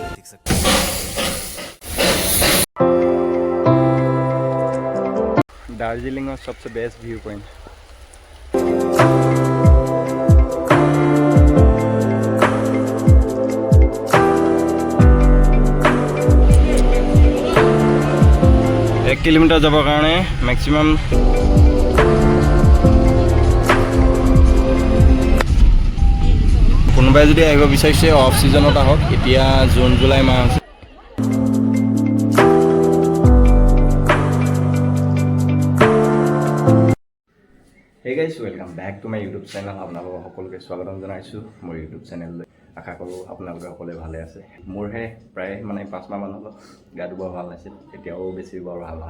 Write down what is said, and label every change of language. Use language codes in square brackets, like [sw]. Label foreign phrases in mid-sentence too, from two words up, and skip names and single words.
[hi] दार्जिलिंग और सबसे [en] best view point. [hi] एक किलोमीटर [as] जाবৰ কাৰণে मैक्सिमम কোনোবাই যদি আহিব বিচাৰিছে অফ সিজনত আহক। এতিয়া জুন জুলাই মাহ আছে। [en] Hey guys, welcome back to my YouTube channel. [as] আপোনালোকক সকলোকে স্বাগতম জনাইছোঁ মোৰ YouTube চেনেললৈ। আশা কৰোঁ আপোনালোকে সকলোৱে ভালে আছে। মোৰহে প্ৰায় 5 মাহ মান হ'ল গাটো বৰ ভাল নাছিল, এতিয়াও বেছি বৰ ভাল নহয়।